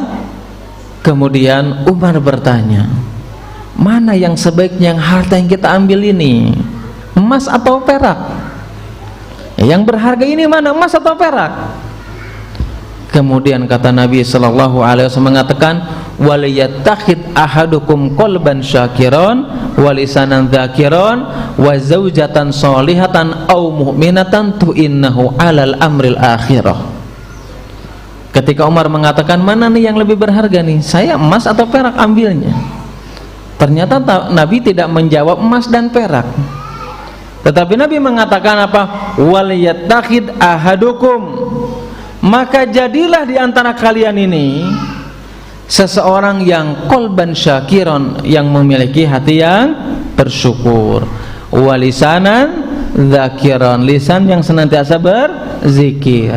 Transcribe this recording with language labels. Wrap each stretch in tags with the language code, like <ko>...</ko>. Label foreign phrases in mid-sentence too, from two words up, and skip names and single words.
<id>Kemudian Umar bertanya, mana yang sebaiknya yang harta yang kita ambil ini, emas atau perak? Yang berharga ini mana, emas atau perak? Kemudian kata Nabi</id> <ar>صلى الله عليه وسلم</ar> <id>mengatakan,</id> <ar>وليتخذ أحدكم قلبا شاكرا ولسانا ذاكرا وزوجة صالحة أو مؤمنة تعينه على أمر الآخرة.</ar> <id>Ketika Umar mengatakan, mana nih yang lebih berharga nih, saya emas atau perak, ambilnya. Ternyata Nabi tidak menjawab emas dan perak, tetapi Nabi mengatakan apa?</id> <ar>وليتخذ أحدكم,</ar> <id>maka jadilah di antara kalian ini seseorang yang</id> <ar>قلبا شاكرا,</ar> <id>yang memiliki hati yang bersyukur,</id> <ar>ولسانا ذاكرا,</ar> <id>lisan yang senantiasa berzikir.</id>